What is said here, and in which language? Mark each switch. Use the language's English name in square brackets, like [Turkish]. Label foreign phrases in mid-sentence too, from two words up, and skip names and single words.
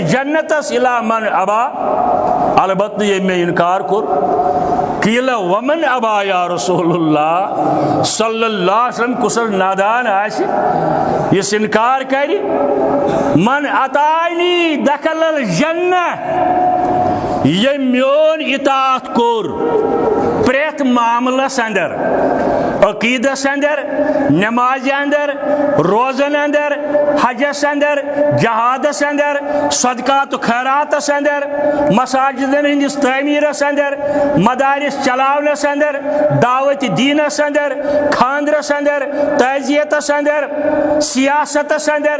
[Arabic] جنتس الا من ابا [Kashmiri] البتہ یہ میں انکار کور [Arabic] قیل ومن ابا یا رسول اللہ صلی اللہ علیہ وسلم [Kashmiri] کسر نادان آسی یہ انکار کری [Arabic] من اتانی دخل الجنہ [Kashmiri] یہ میون اطاعت کور پریت معاملس اندر عقیدس اندر نماز اندر روزن اندر حجس اندر جہادس اندر صدقات و خیراتس اندر مساجدن ہندس تعمیرس اندر مدارس چلاونس اندر دعوت دینس اندر خاندرس اندر تعزیتس اندر سیاستس اندر